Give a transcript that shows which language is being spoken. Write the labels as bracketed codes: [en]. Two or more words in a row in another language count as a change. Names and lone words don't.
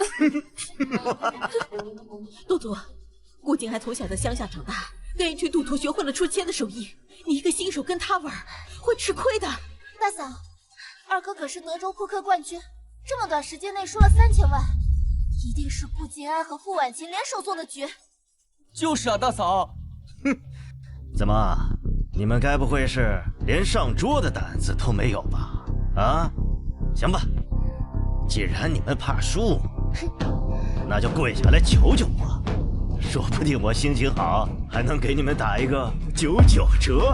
[zh] 多多，顧靜安從小在鄉下長大。跟一群賭徒學會了出千的手藝，你一個新手跟他玩，會吃虧的。大嫂，二哥可是德州撲克冠軍，這麼短時間內輸了3000萬，一定是顧靜安和傅婉晴聯手做的局。就是啊，大嫂。哼，怎麼，你們該不會是連上桌的膽子都沒有吧？啊，行吧，既然你們怕輸， 那就跪下来求求我，说不定我心情好，还能给你们打一个99折。